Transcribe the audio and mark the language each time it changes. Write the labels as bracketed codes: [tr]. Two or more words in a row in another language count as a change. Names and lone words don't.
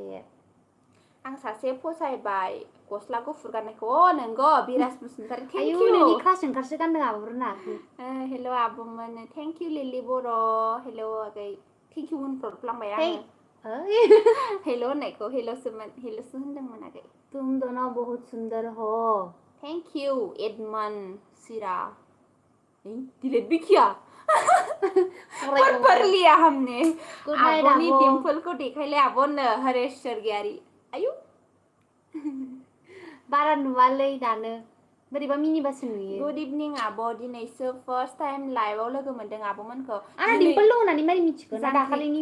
[brx] आं सासे फसायबाय गस्ला गुफुर गाननायखौ नोंगौ बिराज बसुमतारी थेंक आयु इउ नोंनि क्रास ओंखारसो गानदों आब'फोरना हेल' आब'मोन [en] thank you [brx] लिलि बर' हेल' आगै [en] thank you [brx] होनफ्लांबाय हे आङो हेल' होननायखौ हेल'सो होनदोंमोन आगै [hi] तुम दोनों बहुत सुंदर हो [en] thank you [brx] एडमन सिरा [hi] डिलीट भी किया पढ़ लिया हमने [brx] आब'नि डिम्पलखौ देखायलाय आब'नो हरेश स्वर्गियारी आयु बारा नुवालै दानो बोरैबा मिनिबासो नुयो [en] good evening [brx] आब' दिनैसो [en] first time [brx] लाइभआव लोगो मोनदों आब'मोनखौ आंना डिम्पल दं होननानै मारै मिथिगोन ना दाखालिनि